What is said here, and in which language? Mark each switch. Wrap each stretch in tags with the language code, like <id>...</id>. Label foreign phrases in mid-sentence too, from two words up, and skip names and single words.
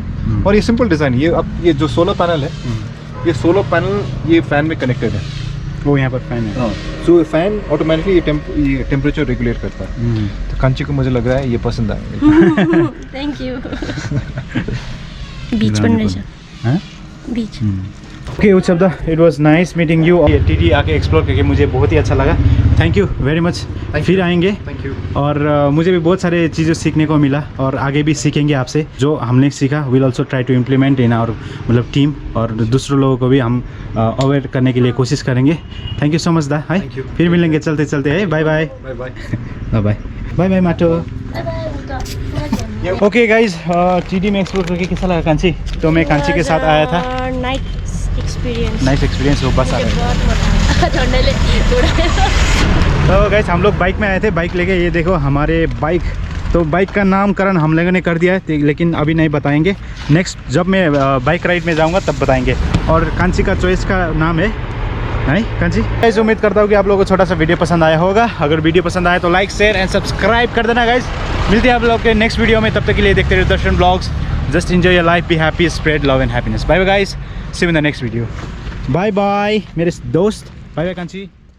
<hi>और ये सिंपल डिज़ाइन, ये अब ये जो</hi> <en>solar panel</en> <hi>है, ये</hi> <en>solar panel</en> <hi>ये फैन में कनेक्टेड है। वो यहाँ पर फैन है। सो फैन ऑटोमेटिकली ये टेम्परेचर रेगुलेट करता है। तो कांची को मुझे लग रहा है ये पसंद आएगा।</hi> <en>thank you.</en> <ne>बीच पनि रहेछ। बीच।</ne> <hi>ओके उत्सव,</hi> <en>it was nice meeting you.</en> <hi>ये टीडी आके एक्सप्लोर करके मुझे बहुत ही अच्छा लगा।</hi> <en>thank you very much.</en> <hi>फिर आएंगे।</hi> <en>thank you.</en> <hi>और मुझे भी बहुत सारे चीज़ें सीखने को मिला, और आगे भी सीखेंगे आपसे। जो हमने सीखा</hi> <en>will also try to implement in our</en> <hi>मतलब टीम, और दूसरों लोगों को भी हम अवेयर करने के लिए कोशिश करेंगे।</hi> <en>thank you so much दा।</en> <hi>है फिर मिलेंगे चलते चलते है।</hi> <en>bye bye bye bye bye bye bye bye माटो. okay guys,</en> <hi>टीडी में एक्सप्लोर करके कैसा लगा कांची? तो मैं कांची के साथ आया था।</hi> <en>nice experience</en> <hi>हो, बस आ रहा तो गाइज हम लोग बाइक में आए थे, बाइक लेके। ये देखो हमारे बाइक, तो बाइक का नामकरण हम लोगों ने कर दिया है, लेकिन अभी नहीं बताएंगे। नेक्स्ट जब मैं</hi> <en>bike ride</en> <hi>में जाऊंगा तब बताएंगे। और कांची का चॉइस का नाम है नहीं कांची। गाइज उम्मीद करता हूँ कि आप लोगों को छोटा सा वीडियो पसंद आया होगा। अगर वीडियो पसंद आया तो</hi> <en>like share and subscribe</en> <hi>कर देना गाइज। मिलते हैं आप लोग के</hi> <en>next video</en> <hi>में, तब तक के लिए देखते रहिए दर्शन ब्लॉग्स।</hi> <en>just enjoy your life, be happy, spread love and happiness. bye bye guys, see you in the next video. bye bye</en> <hi>मेरे दोस्त,</hi> <en>bye bye</en> <hi>कांची।</hi>